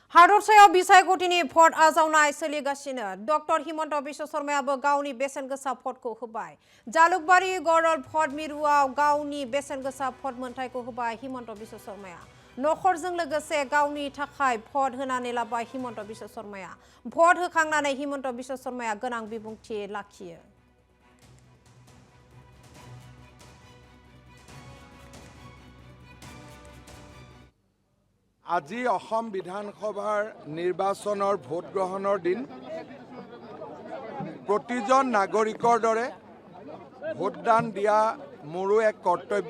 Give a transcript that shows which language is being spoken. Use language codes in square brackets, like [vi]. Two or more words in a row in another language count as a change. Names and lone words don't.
[brx] हादरसायाव बिसायख'थिनि भट आजावनाय सोलिगासिनो डक्टर हिमन्त बिश्व शर्मायाबो गावनि बेसेनगोसा भटखौ होबाय। जालुकबारी गरल भट मिरुआव गावनि बेसेनगोसा भट मोनथायखौ होबाय हिमन्त बिश्व शर्माया। नखरजों लोगोसे गावनि थाखाय भट होनानै लाबाय हिमन्त बिश्व शर्माया। भट होखांनानै हिमन्त बिश्व शर्माया गोनां बिबुंथि लाखियो। [as] আজি অসম বিধানসভাৰ নিৰ্বাচনৰ ভোট গ্ৰহণৰ দিন। প্ৰতিজন নাগৰিকৰ দৰে ভোটদান দিয়া মোৰো এক কৰ্তব্য।